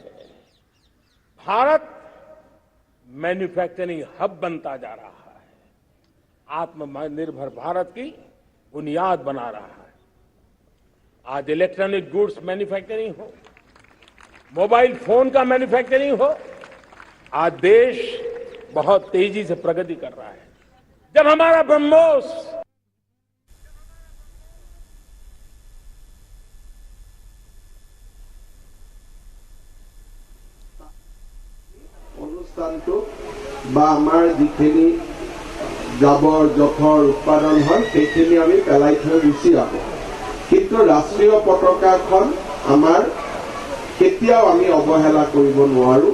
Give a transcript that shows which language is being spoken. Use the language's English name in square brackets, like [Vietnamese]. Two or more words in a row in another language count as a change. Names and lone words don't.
[Hindi] भारत [English] manufacturing hub [Hindi] बनता जा रहा है, आत्मनिर्भर भारत की बुनियाद बना रहा है। आज [English] electronic goods manufacturing [Hindi] हो, [English] mobile phone [Hindi] का मैन्युफैक्चरिंग हो, आज देश बहुत तेजी से प्रगति कर रहा है। जब हमारा ब्रह्मोस [Assamese] বা আমাৰ যিখিনি জাবৰ জোথৰ উৎপাদন হয় সেইখিনি আমি পেলাই থৈ গুচি আহোঁ, কিন্তু ৰাষ্ট্ৰীয় পতাকাখন আমাৰ কেতিয়াও আমি অৱহেলা কৰিব নোৱাৰো।